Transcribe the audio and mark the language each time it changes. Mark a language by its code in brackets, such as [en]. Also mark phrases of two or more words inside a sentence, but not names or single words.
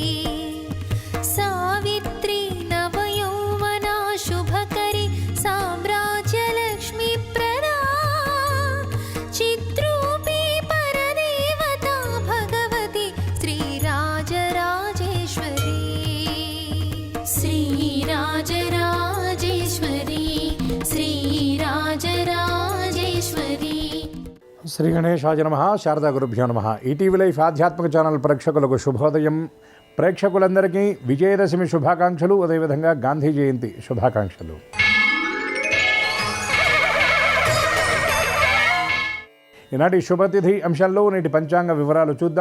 [sa] सावित्री नवयौवना शुभकरी साम्राज्यलक्ष्मी प्रदा चिद्रूपी परदेवता भगवती श्रीराजराजेश्वरी श्रीराजराजेश्वरी श्रीराजराजेश्वरी। श्री गणेशाय नमः। शारदा गुरुभ्यो नमः. [te] ఈటీవీ లైఫ్ ఆధ్యాత్మిక ఛానల్ ప్రేక్షకులకు శుభోదయం. ప్రేక్షకులందరికీ విజయదశమి శుభాకాంక్షలు, అదేవిధంగా గాంధీ జయంతి శుభాకాంక్షలు. ఈనాటి శుభతిథి అంశంలో నేటి పంచాంగ వివరాలు చూద్దాం.